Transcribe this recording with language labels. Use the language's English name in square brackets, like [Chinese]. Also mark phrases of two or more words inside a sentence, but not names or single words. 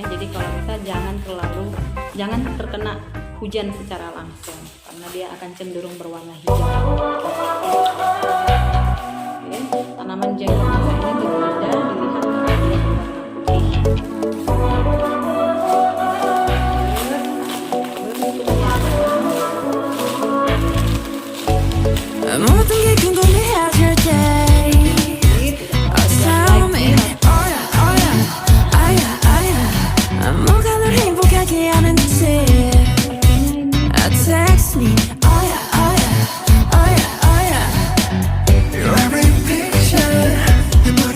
[Indonesian] Jadi kalau bisa jangan terkena hujan secara langsung karena dia akan cenderung berwarna hijau. Oke, tanaman jenggot musa ini berbeda dilihat dari warna putih. [Korean] 모든 게 궁금해질 때 [English] Tell me [Korean] 뭐가 널 행복하게 하는지 [English] Text me Your every picture, your